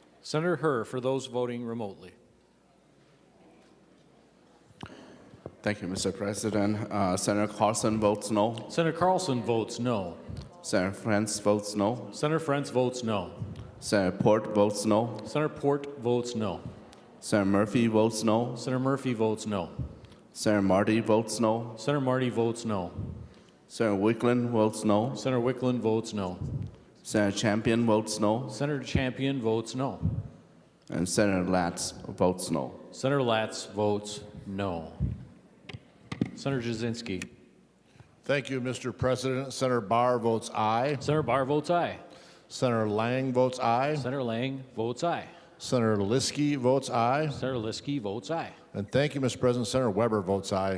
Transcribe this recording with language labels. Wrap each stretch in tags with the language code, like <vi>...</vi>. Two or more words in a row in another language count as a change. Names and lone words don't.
<en>Senator Herr for those voting remotely. Thank you, Mr. President. Senator Carlson votes no. Senator Carlson votes no. Senator Frantz votes no. Senator Frantz votes no. Senator Port votes no. Senator Port votes no. Senator Murphy votes no. Senator Murphy votes no. Senator Marty votes no. Senator Marty votes no. Senator Wickland votes no. Senator Wickland votes no. Senator Champion votes no. Senator Champion votes no. And Senator Latz votes no. Senator Latz votes no. Senator Jasinski. Thank you, Mr. President. Senator Barr votes aye. Senator Barr votes aye. Senator Lang votes aye. Senator Lang votes aye. Senator Liskey votes aye. Senator Liskey votes aye. And thank you, Mr. President. Senator Weber votes aye.</en>